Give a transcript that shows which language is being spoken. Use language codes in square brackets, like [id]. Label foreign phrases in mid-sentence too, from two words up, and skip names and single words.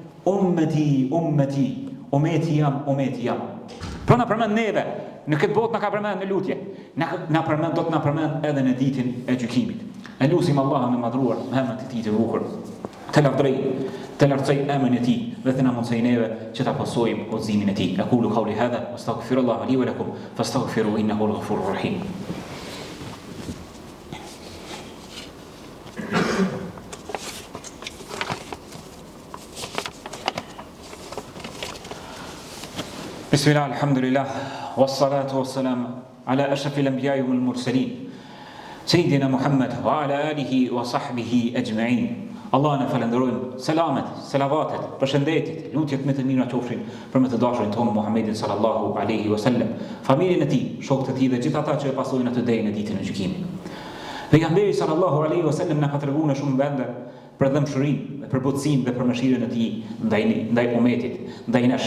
[sq] Ummeti jam. Pra na përmend neve, në këtë botë na ka përmend në lutje. Do të na përmend edhe në ditën e gjykimit. E lutim Allahun e madhruar, me emrin e tij të bukur, të lartësoj emrin e tij dhe të na mundsoj neve që ta pasojmë udhëzimin e tij. [ar] أقول قولي هذا وأستغفر الله لي ولكم فاستغفروه إنه الغفور الرحيم. بسم الله الحمد لله والصلاة والسلام على أشرف الأنبياء والمرسلين سيدنا محمد وعلى آله وصحبه أجمعين. [sq] Allah në falenderojmë, selavatet, përshëndetit, lutjet me të mira qofshin për me të dashurin tonë Muhammedin [ar] صلى الله عليه وسلم, [sq] familjen e tij, shokët e tij dhe gjithë ata që e pasojnë atë deri në ditën e gjykimit. Pejgamberi [ar] صلى الله عليه وسلم [sq] na ka treguar në shumë vende për dëmshërinë, për butësinë dhe për mëshirën e tij ndaj umetit, ndaj nesh.